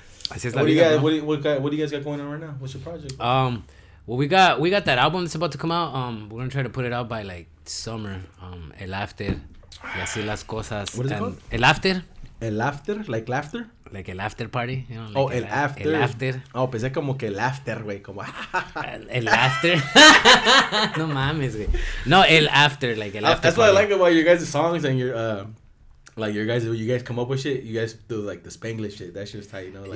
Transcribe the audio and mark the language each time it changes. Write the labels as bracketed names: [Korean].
[English] What do you guys got going on right now? What's your project? Well, we got that album that's about to come out. We're gonna try to put it out by like summer. [Spanish] El After, y así las cosas. [English] What is it called? [Spanish] El After. [English] El After, like laughter. Like el after party, you know. Like [Spanish] el after. El after. Oh, pensé como que el after, güey, como. El after. No mames, güey. No, el after, [English] like [Spanish] el after. [English] That's what I like about your guys' songs and your like you guys come up with shit. You guys do like the Spanglish shit. That shit's tight, you know. Like,